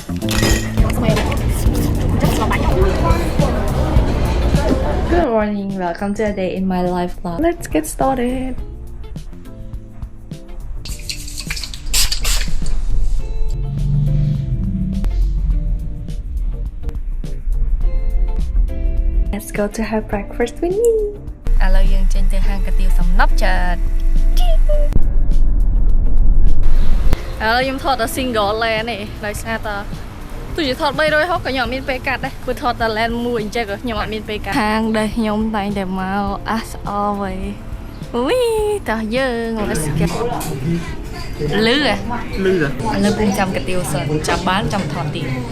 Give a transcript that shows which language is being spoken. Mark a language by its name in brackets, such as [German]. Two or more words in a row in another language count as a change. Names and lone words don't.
[English] Good morning, welcome to a day in my life vlog. Let's get started. Let's go to have breakfast with me. [Khmer] ឥឡូវយើងចេញទៅហាងកាទៀវសំណប់ចាឥឡូវខ្ញុំថតតែ [English] single lane [Khmer] នេះដោយសារតែទោះជាថត360ក៏ខ្ញុំអត់មានពេលកាត់ដែរព្រោះថតតែ lane មួយអញ្ចឹងក៏ខ្ញុំអត់មានពេលកាត់ហាងដែលខ្ញុំតែងតែមក [English] as always [Khmer] អូយតោះយើង [English] let's get [Khmer] លឺឥឡូវពុំចាំកាទៀវសិនចាំបានចាំថតទៀត